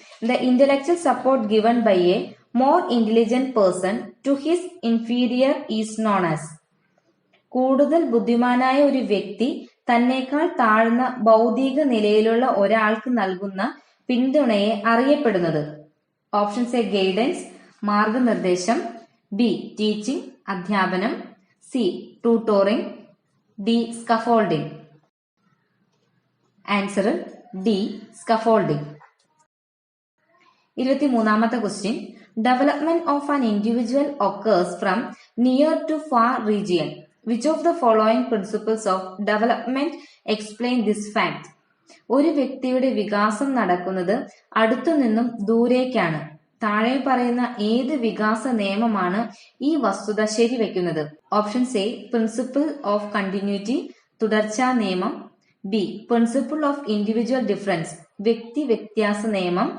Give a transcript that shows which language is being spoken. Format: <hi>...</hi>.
<en>The intellectual support given by a more intelligent person to his inferior is known as.</en> <ml>കൂടുതൽ ബുദ്ധിമാനായ ഒരു വ്യക്തി തന്നേക്കാൾ താഴ്ന്ന ഭൗതിക നിലയിലുള്ള ഒരാൾക്ക് നൽകുന്ന പിന്തുണയെ അറിയപ്പെടുന്നത്. ഓപ്ഷൻസ് എ ഗൈഡൻസ്, മാർഗനിർദ്ദേശം. ബി ടീച്ചിങ്, അധ്യാപനം. C tutoring. D scaffolding. Answer D scaffolding. 23ാമത്തെ question.</ml> <en>Development of an individual occurs from near to far region. Which of the following principles of development explain this fact?</en> <ml>ഒരു വ്യക്തിയുടെ വികാസം നടക്കുന്നത് അടുത്തു നിന്നും ദൂരേക്കാണ്. താഴെ പറയുന്ന ഏത് വികാസ നിയമമാണ് ഈ വസ്തുത ശരിവെക്കുന്നത്? Options A principle of continuity, തുടർച്ചാ നിയമം. B principle of individual difference, വ്യക്തി വ്യത്യാസ നിയമം.</ml>